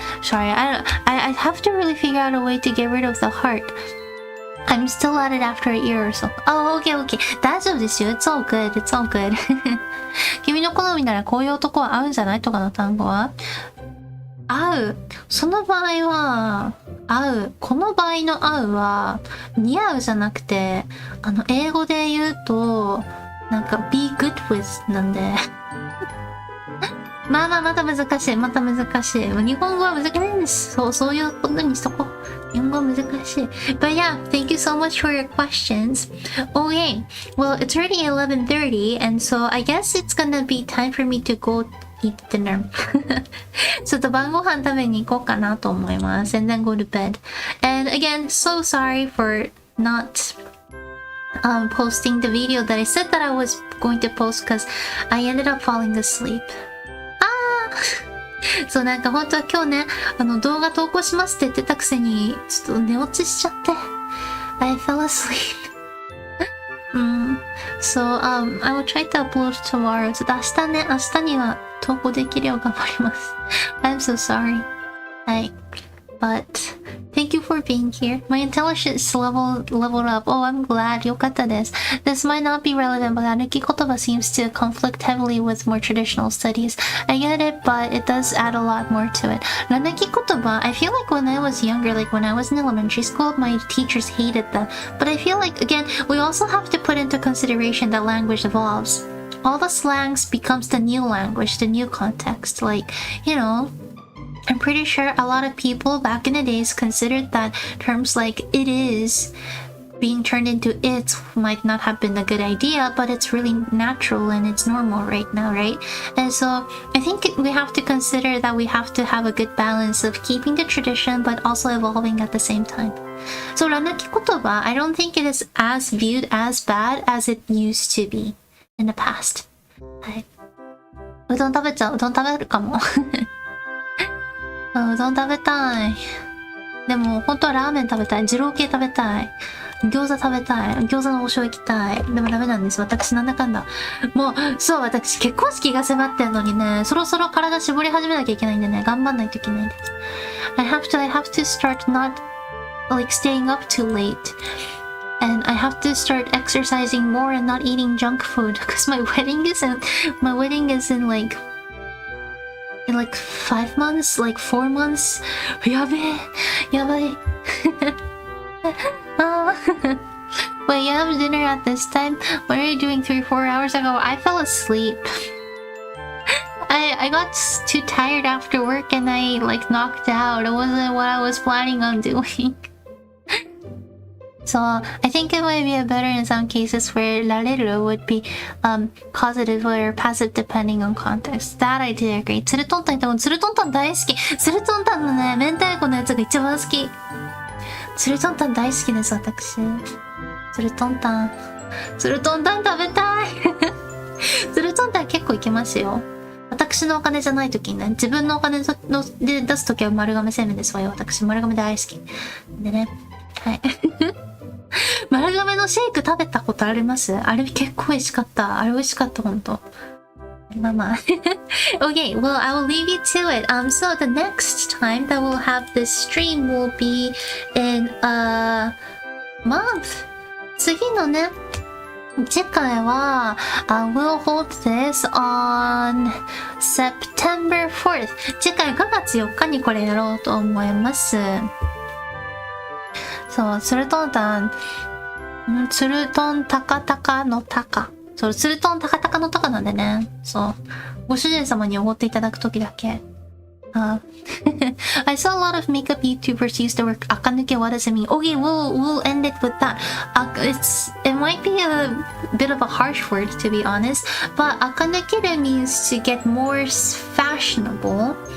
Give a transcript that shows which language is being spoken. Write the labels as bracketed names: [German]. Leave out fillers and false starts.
[English] Sorry, I have to really figure out a way to get rid of the heart. I'm still at it after a year or so. Oh, okay. [Japanese] 大丈夫ですよ。 [English] It's all good. It's all good. [Japanese] 君の好みならこういう男は合うんじゃないとかの単語は合う。その場合は合う。この場合の合うは似合うじゃなくて、英語で言うとなんか [English] be good with [Japanese] なんで。また難しい。日本語は難しいです。そういうことにしとこう。日本語は難しい。 [English] But yeah, thank you so much for your questions. Okay, well, it's already 11:30, and so I guess it's gonna be time for me to go eat dinner. [Japanese] ちょっと晩ご飯食べに行こうかなと思います。 [English] And then go to bed. And again, so sorry for not posting the video that I said that I was going to post because I ended up falling asleep. [Japanese] そうなんか本当は今日ね動画投稿しますって言ってたくせにちょっと寝落ちしちゃって [English] I fell asleep. So I will try to upload tomorrow. [Japanese] ちょっと明日には投稿できるよう頑張ります。 [English] I'm so sorry. [Japanese] はい。 [English] But thank you for being here. My intelligence leveled up. Oh, I'm glad. [Japanese] よかったです。 [English] This might not be relevant, but 歩き言葉 seems to conflict heavily with more traditional studies. I get it, but it does add a lot more to it. 歩き言葉 I feel like when I was younger, like when I was in elementary school, my teachers hated them. But I feel like, again, we also have to put into consideration that language evolves. All the slangs becomes the new language, the new context. Like, I'm pretty sure a lot of people back in the days considered that terms like it is being turned into it might not have been a good idea, but it's really natural and it's normal right now, right? And so I think we have to consider that we have to have a good balance of keeping the tradition but also evolving at the same time. So ら抜き言葉 I don't think it is as viewed as bad as it used to be in the past. [Japanese] はい。うどん食べちゃう。うどん食べるかも。うどん食べたい。でも本当はラーメン食べたい。二郎系食べたい。餃子食べたい。餃子の王将行きたい。でもダメなんです。私なんだかんだ。もう、そう、私結婚式が迫ってんのにね、そろそろ体絞り始めなきゃいけないんでね、頑張んないといけないです。 [English] I have to start not like staying up too late. And I have to start exercising more and not eating junk food because my wedding is in like 5 months, like 4 months. [Japanese] やべえ、やばい。 [English] Wait, you have dinner at this time? What are you doing 3-4 hours ago? I fell asleep. I got too tired after work and I like knocked out. It wasn't what I was planning on doing. So I think it might be better in some cases where rareru would be causative or passive depending on context. That I do agree. [Japanese] つるとんたんってつるとんたん大好き。つるとんたんのね、明太子のやつが一番好き。つるとんたん大好きです、私。つるとんたん。つるとんたん食べたい。つるとんたん結構いけますよ。私のお金じゃないときにね、自分のお金で出すときは丸亀製麺ですわよ。私、丸亀大好き。でね。はい。丸亀のシェイク食べたことあります？あれ結構美味しかった。あれ美味しかった、ほんと。まあまあ。 [English] Okay, well, I will leave you to it. So the next time that we'll have this stream will be in a month. [Japanese] 次のね、次回は、 [English] we'll hold this on September 4th. [Japanese] 次回5月4日にこれやろうと思います。そう、つるとんたん、つるとんたかたかのたか。そう、つるとんたかたかのたかなんでね。そう。ご主人様におごっていただくときだけ。 [English] I saw a lot of makeup YouTubers use the word akanuke. What does it mean? Okay, we'll end it with that. It might be a bit of a harsh word to be honest, but akanuke means to get more fashionable.